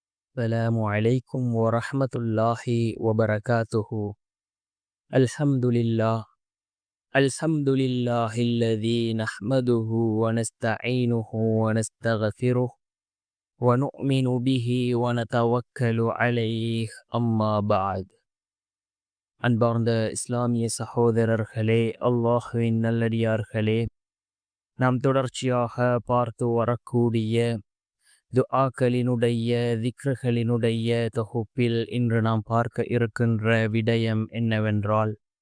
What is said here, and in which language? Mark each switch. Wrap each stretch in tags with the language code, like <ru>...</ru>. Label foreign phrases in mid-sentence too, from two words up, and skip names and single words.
<ar>السلام عليكم ورحمة الله وبركاته. الحمد لله. الحمد لله الذي نحمده ونستعينه ونستغفره ونؤمن به ونتوكل عليه. أما بعد.</ar> <ta>அன்பார்ந்த இஸ்லாமிய சகோதரர்களே, அல்லாஹ்வின் நல்லடியார்களே, நாம் தொடர்ச்சியாக பார்த்து வரக்கூடிய துஆக்களினுடைய திக்ருகளினுடைய தொகுப்பில் இன்று நாம் பார்க்க இருக்கின்ற விடயம் என்னவென்றால்,</ta>